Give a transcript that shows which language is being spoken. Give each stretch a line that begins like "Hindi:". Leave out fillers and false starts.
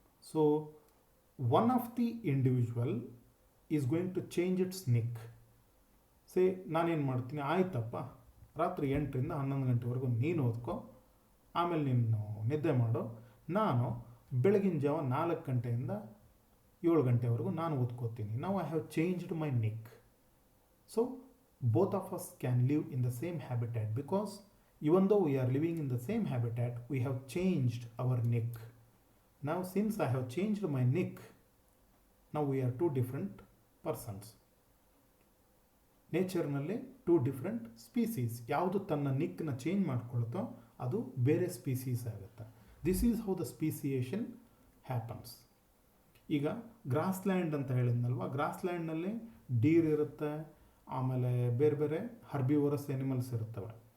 English: So one of the individual is going to change its nick.
Kannada: ಸೇ ನಾನೇನು ಮಾಡ್ತೀನಿ, ಆಯ್ತಪ್ಪ ರಾತ್ರಿ 8ರಿಂದ 11 ಗಂಟೆವರೆಗೂ ನೀನು ಓದ್ಕೋ, ಆಮೇಲೆ ನೀನು ನಿದ್ದೆ ಮಾಡು. ನಾನು ಬೆಳಗಿನ ಜಾವ 4 ಗಂಟೆಯಿಂದ 7 ಗಂಟೆವರೆಗೂ ನಾನು ಓದ್ಕೋತೀನಿ.
English: ನಾವು I have changed my nick. So both of us can live in the same habitat, because even though we are living in the same habitat, we have changed our nick. Now since I have changed my nick, now we are two different persons.
Kannada: ನೇಚರ್ನಲ್ಲಿ 2 different species. ಯಾವುದು ತನ್ನ ನಿಕ್ನ change ಮಾಡ್ಕೊಳ್ತೋ ಅದು ಬೇರೆ species ಆಗುತ್ತೆ.
English: This is how the speciation happens.
Kannada: ಈಗ grassland ಅಂತ ಹೇಳಿದ್ನಲ್ವ, ಗ್ರಾಸ್ಲ್ಯಾಂಡ್ನಲ್ಲಿ Deere ಇರುತ್ತೆ, ಆಮೇಲೆ ಬೇರೆ ಬೇರೆ ಹರ್ಬಿವರಸ್ ಎನಿಮಲ್ಸ್ ಇರುತ್ತವೆ.